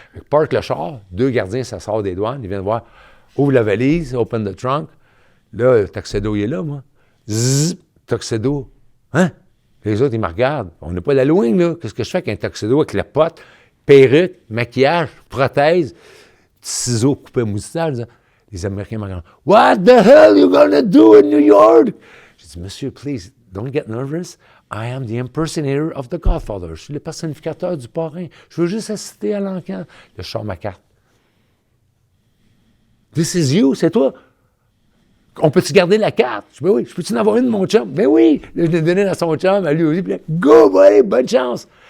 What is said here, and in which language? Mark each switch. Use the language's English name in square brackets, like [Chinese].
[French] Park le char, 2 gardiens, ça sort des douanes. Ils viennent voir. Ouvre la valise, [English] open the trunk. [French] Là, le Tuxedo, il est là, moi. Zzz, Tuxedo. Hein? Les autres, ils me regardent. On n'a pas d'Halloween, là. Qu'est-ce que je fais avec un Tuxedo avec la pote, perruque, maquillage, prothèse, ciseaux coupés moustache? Les Américains me regardent. [English] What the hell are you gonna do in New York? [French] Je dis, monsieur, [English] please, don't get nervous. I am the impersonator of the Godfather. [French] Je suis le personnificateur du parrain. Je veux juste assister à l'encan. Je sors ma carte. [English] This is you, [French] c'est toi. On peut-tu garder la carte? Je dis, ben oui. Je peux-tu en avoir une, mon chum? Ben oui. Je l'ai donné à son chum, à lui aussi. Puis là, [English] go, buddy, [French] bonne chance.